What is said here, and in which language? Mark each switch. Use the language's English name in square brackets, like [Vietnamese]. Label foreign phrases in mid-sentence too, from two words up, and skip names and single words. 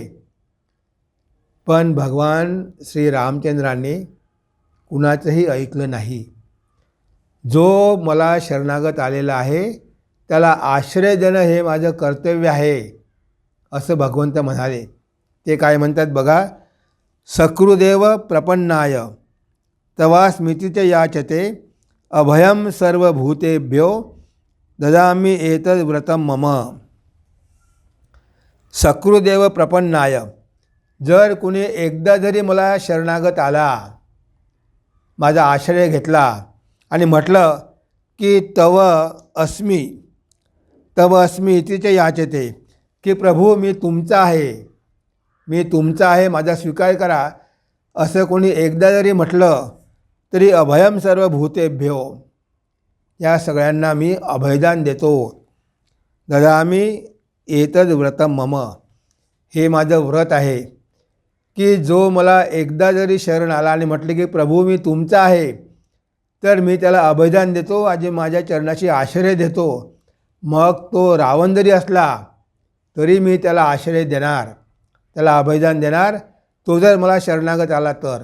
[Marathi] पण भगवान श्री रामचंद्रांनी कुणाचंही ऐकलं नाही. जो मला शरणागत आलेला आहे त्याला आश्रय देणं हे माझं कर्तव्य आहे, असं भगवंत म्हणाले. ते काय म्हणतात बघा, [Sanskrit] सकृदेव प्रपन्नाय तवा स्मितीच याचते अभयम सर्वभूतेभ्यो ददामि एतद् व्रतम मम. सकृदेव प्रपन्नाय, [Marathi] जर कुणी एकदा जरी मला शरणागत आला, माझा आश्रय घेतला आणि म्हटलं की [Sanskrit] तव अस्मी इतीच याचते, [Marathi] की प्रभू मी तुमचा आहे, माझा स्वीकार करा, असं कोणी एकदा जरी म्हटलं तरी [Sanskrit] अभयम सर्व भूतेभ्यो, [Marathi] या सगळ्यांना मी अभयदान देतो. [Sanskrit] ददामि एतद् व्रतम मम, [Marathi] हे माझं व्रत आहे की जो मला एकदा जरी शरण आला आणि म्हटले की प्रभू मी तुमचा आहे, तर मी त्याला अभयदान देतो, आणि माझ्या चरणाशी आश्रय देतो. मग तो रावण जरी असला तरी मी त्याला आश्रय देणार, त्याला अभयदान देणार, तो जर मला शरणागत आला तर.